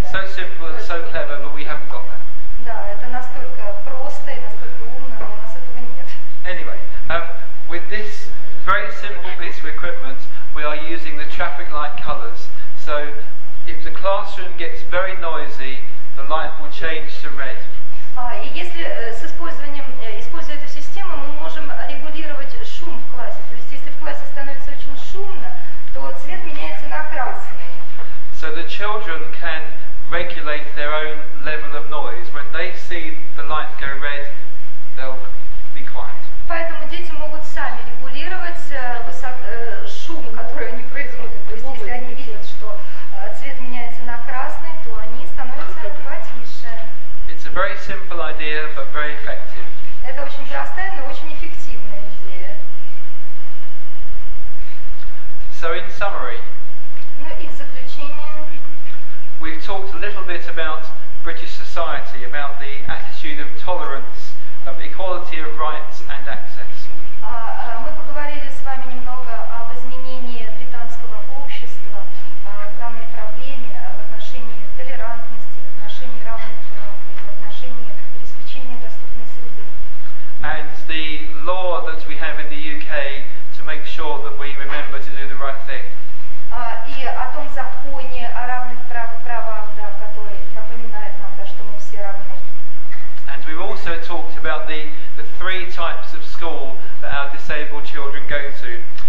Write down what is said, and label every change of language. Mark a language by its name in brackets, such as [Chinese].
[English] So simple and so clever, but we haven't got that. [Russian] Да, это настолько просто и настолько умно, но у нас этого нет. [English] Anyway, with this very simple piece of equipment, we are using the traffic light colours. So if the classroom gets very noisy, the light will change to red. [Russian] И если используя эту систему, мы можем регулировать шум в классе. То есть если в классе становится очень шумно, то цвет меняется на красный. [English] So the children can regulate their own level of noise. When they see the light go red, they'll be quiet. [Russian] Поэтому дети могут сами регулировать шум, который они производят. То есть если они видят, что цвет меняется на красный, то они становятся потише. [English] It's a very simple idea, but very effective. [Russian] Это очень простая, но очень эффективная идея. [English] So in summary, [Russian] Ну и в заключение, [English] we've talked a little bit about British society, about the attitude of tolerance, of equality of rights and access. [Russian] мы поговорили с вами немного об изменении британского общества в данной проблеме, в отношении толерантности, в отношении равных прав, в отношении обеспечения доступной среды. [English] And the law that we have in the UK to make sure that we remember to do the right thing. [Russian] И о том законе о равных правах, да, который напоминает нам, да, что мы все равны. [English] And we've also talked about the three types of school that our disabled children go to.